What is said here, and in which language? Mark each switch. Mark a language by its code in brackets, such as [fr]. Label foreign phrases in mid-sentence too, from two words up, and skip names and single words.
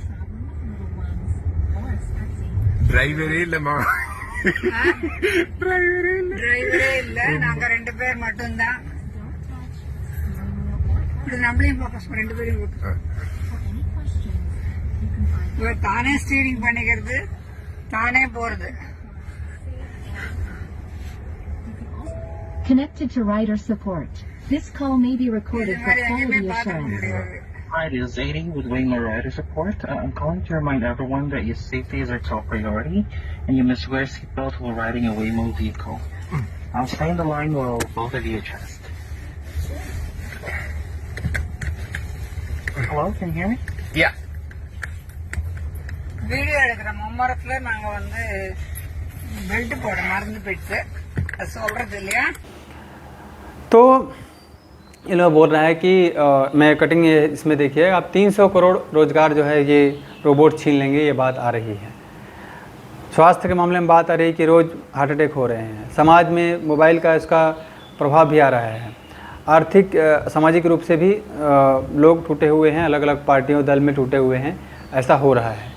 [ta] டிரைவரே இல்லம்மா டிரைவரே இல்ல நாங்க 2 பேர் மட்டும்தான் இப்படி நம்மளையும் ஃபோக்கஸ் பண்ண 2 பேரையும் போட்டு இவர் தானே ஸ்டீரிங் பண்ணிக்கிறது தானே போறது [en] Connected to rider support. This call may be recorded for quality assurance. Hi, this is Zadie with Waymo Rider Support. I'm calling to remind everyone that your safety is our top priority, and you must wear a seatbelt while riding a Waymo vehicle. I'll stay on the line while both of you adjust. Hello, can you hear me? [ta] யா வீடியோ எடுக்கிற மும்மரத்துல நாங்க வந்து பெல்ட் போட மறந்து போயிடுச்சு அது சொல்றது இல்லையா [hi] तो ये लोग बोल रहा है कि मैं कटिंग इसमें देखिए आप 300 करोड़ रोजगार जो है ये रोबोट छीन लेंगे, ये बात आ रही है। स्वास्थ्य के मामले में बात आ रही है कि रोज़ [en] heart attack [hi] हो रहे हैं। समाज में मोबाइल का इसका प्रभाव भी आ रहा है। आर्थिक सामाजिक रूप से भी लोग टूटे हुए हैं, अलग अलग पार्टियों दल में टूटे हुए हैं, ऐसा हो रहा है।